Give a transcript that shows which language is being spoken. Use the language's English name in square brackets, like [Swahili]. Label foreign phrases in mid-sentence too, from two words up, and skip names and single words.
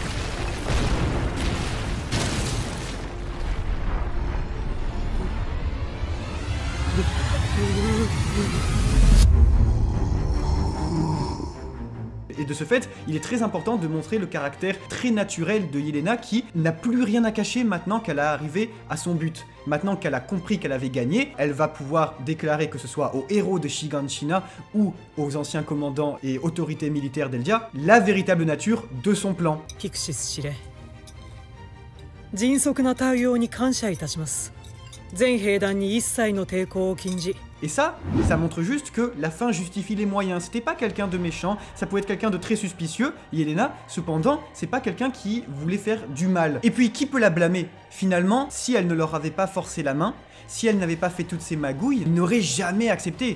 [French] Et de ce fait, il est très important de montrer le caractère très naturel de Yelena qui n'a plus rien à cacher maintenant qu'elle a arrivé à son but. Maintenant qu'elle a compris qu'elle avait gagné, elle va pouvoir déclarer, que ce soit aux héros de Shiganshina ou aux anciens commandants et autorités militaires d'Eldia, la véritable nature de son plan. [Japanese] Pixis 司令、迅速な対応に感謝いたします。全兵団に一切の抵抗を禁じ。 [French] Et ça montre juste que la fin justifie les moyens. C'était pas quelqu'un de méchant, ça pouvait être quelqu'un de très suspicieux, Yelena, cependant, c'est pas quelqu'un qui voulait faire du mal. Et puis, qui peut la blâmer? Finalement, si elle ne leur avait pas forcé la main, si elle n'avait pas fait toutes ces magouilles, ils n'auraient jamais accepté.